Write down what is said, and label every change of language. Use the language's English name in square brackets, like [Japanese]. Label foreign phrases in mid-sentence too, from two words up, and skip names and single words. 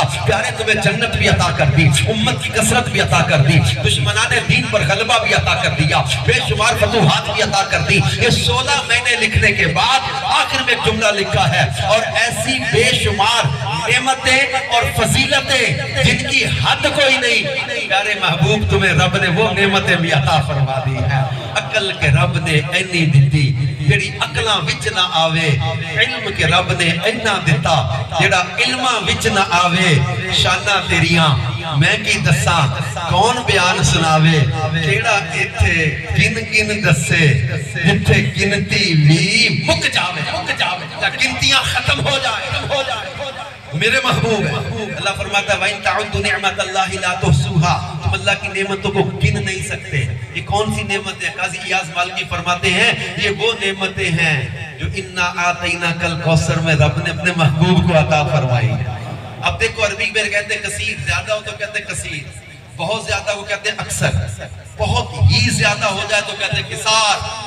[Urdu] پیارے تمہیں جنت بھی عطا کر دی، امت کی کثرت بھی عطا کر دی، دشمنان دین پر غلبہ بھی عطا کر دیا، بے شمار فتوحات بھی عطا کر دی. یہ 16 مہینے لکھنے کے بعد آخر میں جملہ لکھا ہے اور ایسی بے شمار نعمتیں اور فضیلتیں جن کی حد کوئی نہیں. پیارے محبوب تمہیں رب نے وہ نعمتیں بھی عطا فرما دی ہیں. [Punjabi] عقل کے رب نے اینی دتی جڑی عقلاں وچ نہ آوے، علم کے رب نے اینا دتا جڑا علماں وچ نہ آوے. شاناں تیریاں میں کی دساں کون بیان سناوے، کیڑا ایتھے گن گن دسے جتھے گنتی بھی مک جاوے، گنتیاں ختم ہو جائے. [Urdu] میرے محبوب ہے اللہ فرماتا فرماتا ہے [Arabic] وَإِن تَعُدُّوا نِعْمَةَ اللَّهِ لَا تُحْصُوهَا، [Urdu] تم اللہ کی نعمتوں کو گن نہیں سکتے. یہ کون سی نعمتیں؟ قاضی ایاز مالکی فرماتے ہیں یہ وہ نعمتیں ہیں جو [Arabic] اِنَّا آتَيْنَاكَ الْكَوْثَرَ [Urdu] میں رب نے اپنے محبوب کو عطا فرمائی ہے. اب دیکھو عربی میں کہتے ہیں کثیر، زیادہ ہو تو کہتے ہیں کثیر، بہت زیادہ وہ کہتے ہیں اکثر، بہت ہی زیادہ ہو جائے تو کہتے ہیں کثار.